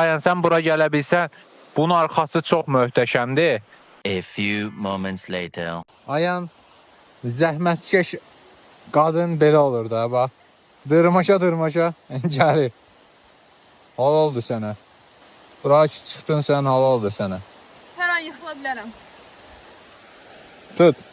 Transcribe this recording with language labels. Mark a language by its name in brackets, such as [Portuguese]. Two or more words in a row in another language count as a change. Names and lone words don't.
[Azerbaijani] Ayən, sən bura gələ bilsən, bunun arxası çox möhtəşəmdir. [English] A few moments later. [Azerbaijani] Ayən, zəhmətkeş qadın belə olur da, bax. Dırmaşa gəlir. Halaldır sənə. Bura ki çıxdın sən, halaldır sənə. Hər an yıxıla bilərəm. Tut,